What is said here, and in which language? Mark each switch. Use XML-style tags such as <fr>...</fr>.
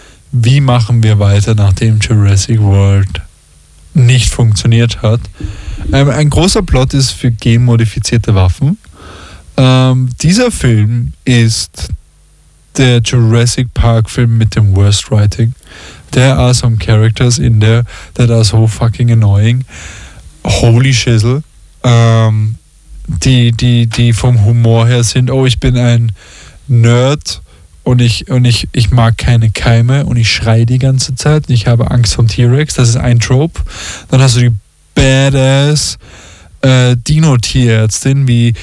<de>Wie machen wir weiter, nachdem Jurassic World nicht funktioniert hat? Ein großer Plot ist für genmodifizierte Waffen. Dieser Film ist der Jurassic Park Film mit dem Worst Writing.</de> <en>There are some characters in there that are so fucking annoying. Holy shizzle.</en> <de>Die vom Humor her sind, oh, ich bin ein Nerd und ich mag keine Keime und ich schreie die ganze Zeit und ich habe Angst vom T-Rex. Das ist ein Trope. Dann hast du die badass Dino-Tierärztin.</de>